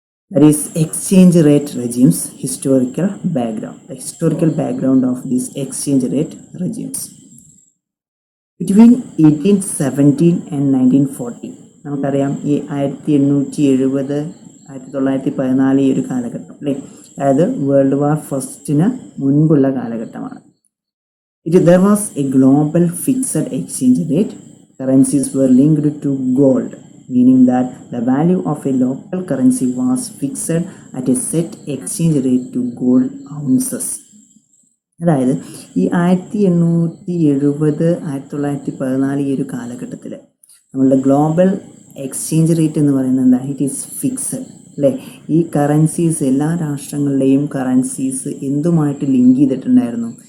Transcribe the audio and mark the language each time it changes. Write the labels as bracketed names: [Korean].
[English] That is exchange rate regimes, historical background, the historical background of these exchange rate regimes. Between 1817 and 1940, [Malayalam] നമുക്കറിയാം ഈ 1870 1914 ഈ ഒരു കാലഘട്ടം, അല്ലേ? അതായത് വേൾഡ് വാർ ഫസ്റ്റിന് മുൻപുള്ള കാലഘട്ടമാണ്. [English] There was a global fixed exchange rate. Currencies were linked to gold, meaning that the value of a local currency was fixed at a set exchange rate to gold ounces. [Malayalam] അതായത് ഈ 1870 1914 ഈ ഒരു കാലഘട്ടത്തിൽ നമ്മളുടെ global exchange rate എന്ന് പറയുന്നത് എന്താ? [English] it is fixed, [Malayalam] അല്ലേ? ഈ കറൻസീസ്, എല്ലാ രാഷ്ട്രങ്ങളുടെയും കറൻസീസ് എന്തുമായിട്ട് ലിങ്ക് ചെയ്തിട്ടുണ്ടായിരുന്നു?